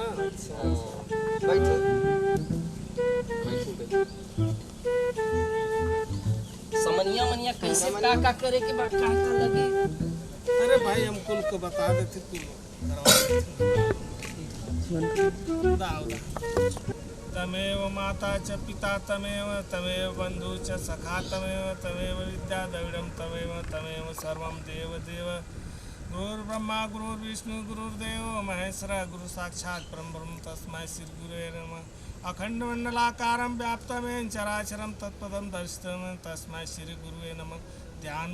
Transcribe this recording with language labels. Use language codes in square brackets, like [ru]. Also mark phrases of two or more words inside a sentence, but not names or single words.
[bho] बैठो समनिया कैसे का करे के बाद का लगे अरे भाई हम कुल को बता देते कुल करवा [sa] तमेव माता च पिता तमेव बंधु च सखा तमेव विद्या द्रविड़म तमेव सर्वं देव गुरुर्ब्रह्मा गुरुर्विष्णु गुरुर्देव महेश्वर गुरु साक्षात् परब्रह्म तस्मै श्री गुरुवे नमः अखंड मंडलाकारं व्याप्तं चराचरं तत्पदं दर्शितं तस्मै श्री गुरुवे नमः ध्यान